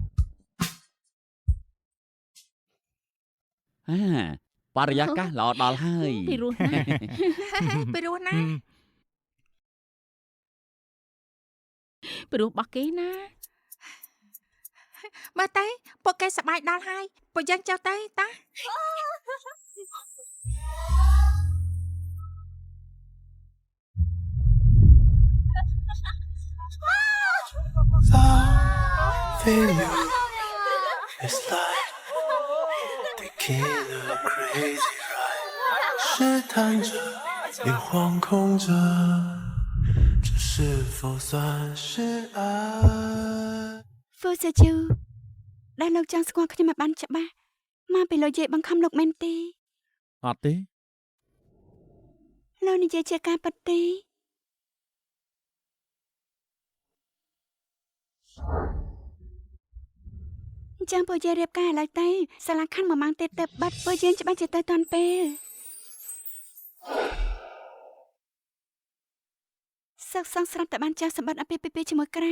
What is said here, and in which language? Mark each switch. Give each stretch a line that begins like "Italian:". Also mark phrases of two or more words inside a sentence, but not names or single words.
Khmer: បរិយាកាសល្អដល់ហើយ ពីរោះណាស់ ពីរោះណា ពីរោះរបស់គេណា មើលទៅពួកគេសប្បាយដល់ហើយពួកយើងចុះទៅតា
English: Failure is like tequila crazy ride，
Chinese: 试探着，也惶恐着，这是否算是爱？
Khmer: ហ្វូសាជូដែលលោកចង់ស្គាល់ខ្ញុំឲ្យបានច្បាស់មកពីលោកយាយបង្ខំលោកមែនទេ អត់ទេ លោកនិយាយជាការពិតទេអញ្ចឹងពួកយើងរៀបការឥឡូវទៅសាលាខណ្ឌមួយម៉ោងទៀតទៅបាត់ពួកយើងច្បាស់ជាទៅតាន់ពេលសឹកសងស្រាប់តែបានចាស់សម្បត្តិអពាហ៍ពិពាហ៍ជាមួយក្រា